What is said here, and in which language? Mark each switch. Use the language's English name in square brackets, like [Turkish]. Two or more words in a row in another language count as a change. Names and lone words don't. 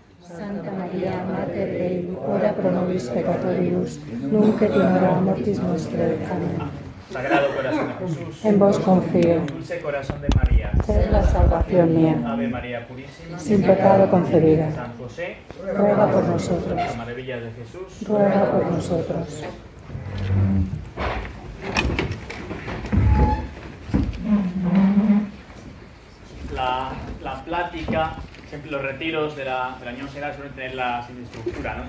[Latin] Santa Maria, Mater Dei, ora pro nobis peccatoribus, nunc et in hora mortis nostrae. [Spanish] Amén. Sagrado corazón de Jesús, En vos confío. dulce corazón de María, Sed la salvación mía. Ave María Purísima, Sin pecado concebida. San José, Ruega por nosotros. las maravillas de Jesús. Ruega por nosotros. La plática, siempre los retiros de la Unión Seglar suelen tener la siguiente estructura, ¿no?